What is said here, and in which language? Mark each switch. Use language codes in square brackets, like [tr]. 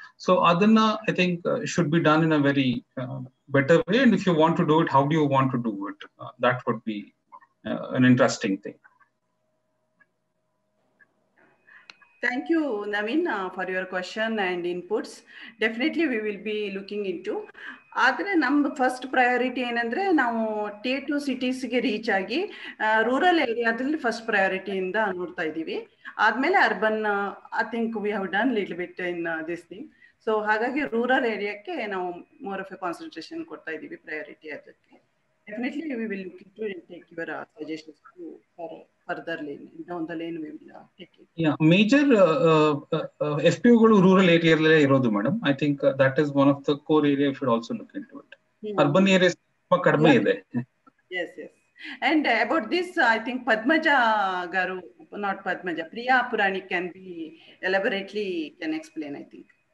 [en] So Adana, I think, should be done in a very better way. And if you want to do it, how do you want to do it? That would be an interesting thing. Thank you, Naveen, for your question and inputs. Definitely, we will be looking into. [kn] ಆದರೆ ನಮ್ಮ first priority ಏನಂದರೆ ನಾವು Tier 2 ಸಿಟೀಸ್ಗೆ reach ಆಗಿ rural ಏರಿಯಾದಲ್ಲಿ first ಪ್ರಯಾರಿಟಿಯಿಂದ ನೋಡ್ತಾ ಇದ್ದೀವಿ. ಆದಮೇಲೆ urban, [en] I think we have done little bit in this thing. [kn] So ಹಾಗಾಗಿ ರೂರಲ್ ಏರಿಯಾಕ್ಕೆ ನಾವು ಮೋರ್ ಆಫ್ ಎ ಕಾನ್ಸಂಟ್ರೇಷನ್ ಕೊಡ್ತಾ ಇದ್ದೀವಿ, ಪ್ರಯಾರಿಟಿ ಅದಕ್ಕೆ. [en] Definitely we will take your suggestions to further lane down the lane we will take it. [kn] Major FPO ಗಳು rural ಏರಿಯಾದಲ್ಲೇ ಇರೋದು madam. [en] I think that is one of the core area you should also look into it. [kn] Urban areas ತುಂಬಾ ಕಡಿಮೆ ಇದೆ. [en] Yes. And about this, I think Padmaja Garu, not Padmaja, Priya Purani can be elaborately can explain, I think.